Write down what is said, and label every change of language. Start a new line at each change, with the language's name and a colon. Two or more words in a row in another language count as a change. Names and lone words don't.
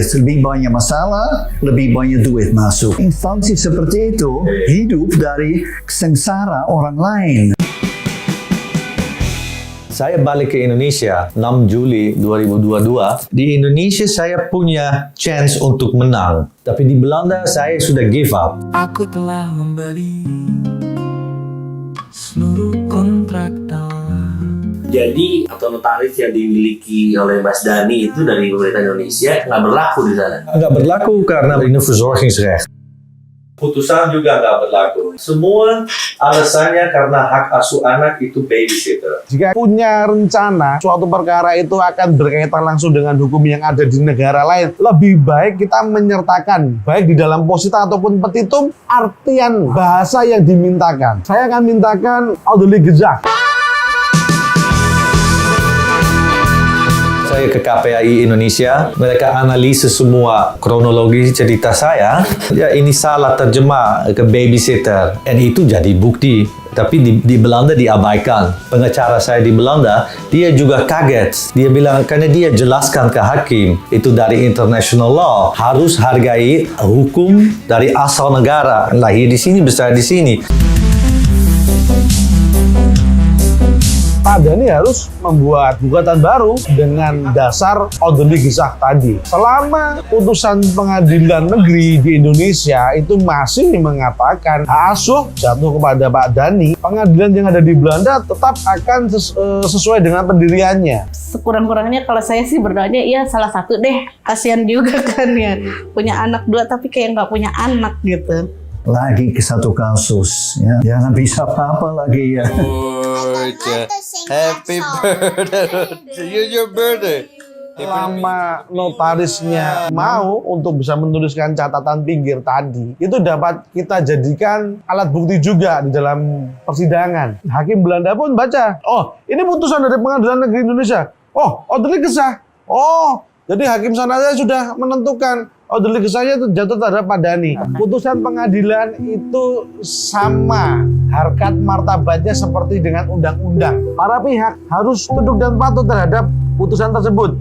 Indonesian: Lebih banyak masalah, lebih banyak duit masuk. Instansi seperti itu hidup dari sengsara orang lain. Saya balik ke Indonesia 6 Juli 2022. Di Indonesia saya punya chance untuk menang. Tapi di Belanda saya sudah
English: give up.
Indonesian: Aku telah membeli seluruh kontrak tanah. Jadi atau notaris yang dimiliki oleh Mas Dhani itu dari pemerintah Indonesia nggak berlaku di sana. Nggak berlaku karena ini verzorgingsrecht. Putusan juga nggak berlaku. Semua alasannya karena hak asuh anak itu babysitter. Jika punya rencana suatu perkara itu akan berkaitan langsung dengan hukum yang ada di negara lain, lebih baik kita menyertakan baik di dalam posita ataupun petitum artian bahasa yang dimintakan. Saya akan mintakan
Dutch: ouderlijk gezag.
Indonesian: Saya ke KPAI Indonesia, mereka analisis semua kronologi cerita saya. Ya ini salah terjemah ke babysitter, dan itu jadi bukti. Tapi di Belanda diabaikan. Pengacara saya di Belanda, dia juga kaget. Dia bilang, karena dia jelaskan ke hakim, itu dari
English: international law,
Indonesian: harus hargai hukum dari asal negara. Lahir di sini, besar di sini. Pak Dhani harus membuat gugatan baru dengan dasar
Dutch: ouderlijk gezag
Indonesian: tadi. Selama putusan pengadilan negeri di Indonesia itu masih mengatakan hak asuh jatuh kepada Pak Dhani, pengadilan yang ada di Belanda tetap akan sesuai dengan pendiriannya. Sekurang-kurangnya kalau saya sih berdoanya ya salah satu deh. Kasihan juga kan ya, punya anak 2 tapi kayak nggak punya anak gitu. Lagi ke satu kasus, ya. Jangan bisa apa-apa lagi ya.
English: Happy birthday to you, your birthday.
Indonesian: Selama notarisnya mau untuk bisa menuliskan catatan pinggir tadi, itu dapat kita jadikan alat bukti juga di dalam persidangan. Hakim Belanda pun baca, oh ini putusan dari Pengadilan Negeri Indonesia.
Dutch: Oh, ouderlijk gezag.
Indonesian: Oh, jadi hakim sana sudah menentukan
Dutch: ouderlijk gezagnya
Indonesian: itu jatuh terhadap Pak Dhani. Putusan pengadilan itu sama harkat martabatnya seperti dengan undang-undang. Para pihak harus tunduk dan patuh terhadap putusan tersebut.